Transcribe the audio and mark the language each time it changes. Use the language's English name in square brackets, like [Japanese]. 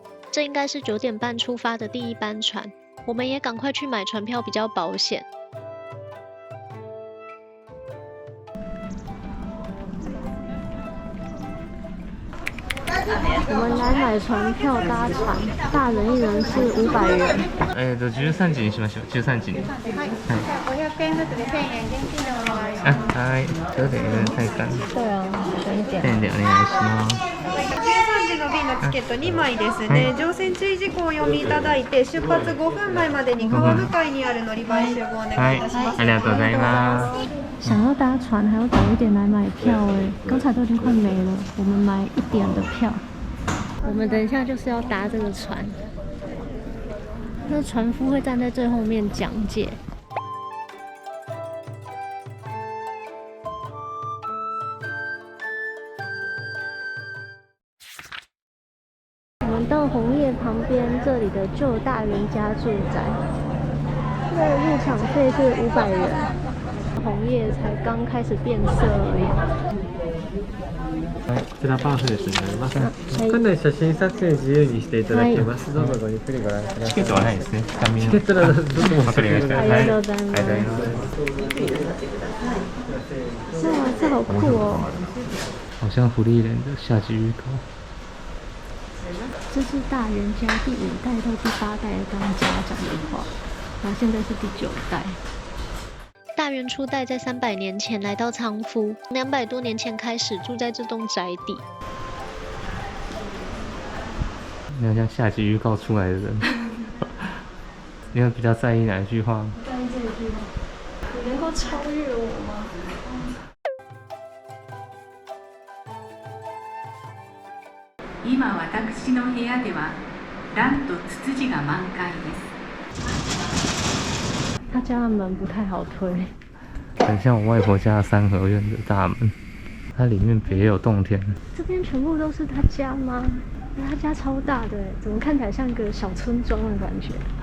[Chinese] 这应该是9点半出发的第1班船，我们也赶快去买船票比较保险。我们来買船票搭船，大人1人是500元。 [Japanese] 13時にしましょう。13時に。はい。 500円ずつで1000円現金でお願いします。はい。ちょっと [Chinese] 有点太赶。对啊，省一点。 [Japanese] 1000円でお願いします。 13時の便のチケット2枚ですね。乗船注意事項をお読みいただいて、出発5分前までに川向かいにある乗り場へ集合お願いいたします。ありがとうございます。 [Chinese] 想要搭船还要早一点来买票哎，刚才都已经快没了，我们买1点的票。我们等一下就是要搭这个船，那船夫会站在最后面讲解。我们到红叶旁边这里的旧大原家住宅，这个入场费是500元，红叶才刚开始变色而已。 [Japanese] はい、こちらパンフレットになります。館内写真撮影自由にしていただけます。どうぞごゆっくりご覧ください。チケットはないですね。チケットはどうぞわかりました。ありがとうございます。 [Chinese] 哇，这好酷哦！好像福利人的夏季预告。这是大原家第5代到第8代当家长的话，然后现在是第9代。大原初代在300年前来到仓敷，200多年前开始住在这栋宅邸。没有像下集预告出来的人，你有比较在意哪一句话？在意这一句话，你能够超越我吗？ [Japanese] 今私の部屋では蘭とツツジが満開です。 [Chinese] 他家的门不太好推，很像我外婆家的3合院的大门，它里面别有洞天。这边全部都是他家吗？他家超大的，怎么看起来像一个小村庄的感觉？